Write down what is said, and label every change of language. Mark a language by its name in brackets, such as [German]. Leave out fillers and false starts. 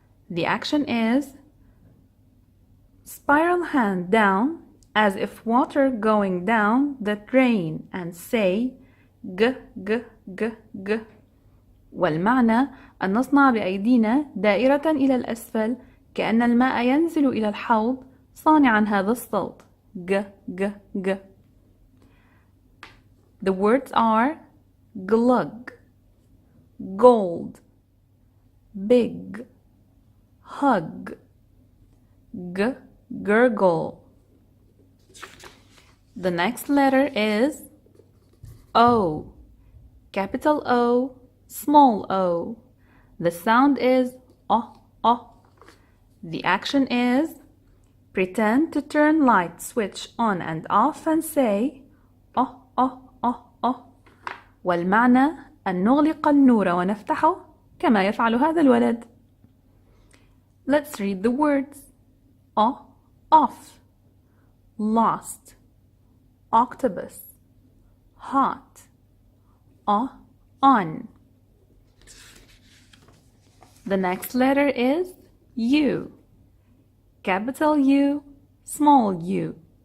[English] The action is spiral hand down as if water going down the drain and say g, g, g, g. [Arabic] والمعنى أن نصنع بأيدينا دائرة إلى الأسفل كأن الماء ينزل إلى الحوض صانعا هذا الصوت g, g, g. [English] The words are glug, gold, big, hug, gurgle. The next letter is O, capital O, small o. The sound is oh, oh. The action is pretend to turn light switch on and off and say oh, oh, oh, oh. [Arabic] والمعنى أن نغلق النور ونفتحه كما يفعل هذا الولد. [English] Let's read the words. Oh, off, lost, octopus, hot, on. The next letter is U, capital U, small u.